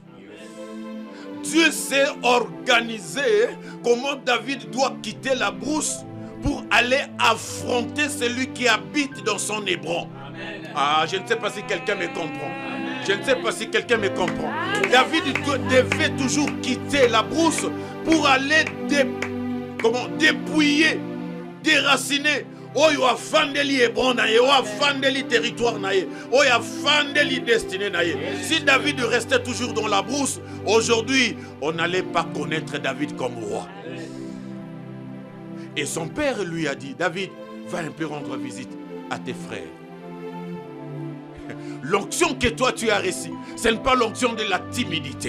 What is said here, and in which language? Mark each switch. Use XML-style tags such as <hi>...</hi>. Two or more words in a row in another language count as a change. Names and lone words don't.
<fr>Dieu s'est organisé comment David doit quitter la brousse pour aller affronter celui qui habite dans son Hébron. Ah, je ne sais pas si quelqu'un me comprend. Je ne sais pas si quelqu'un me comprend. David devait toujours quitter la brousse pour aller dépouiller, déraciner.</fr> <ln>Oyo afandeli Hébron naye, oyo afandeli territoire naye, oyo afandeli destinée naye.</ln> <fr>Si David restait toujours dans la brousse, aujourd'hui, on n'allait pas connaître David comme roi. Et son père lui a dit, David, va un peu rendre visite à tes frères. L'onction que toi tu as reçue, ce n'est pas l'onction de la timidité.</fr>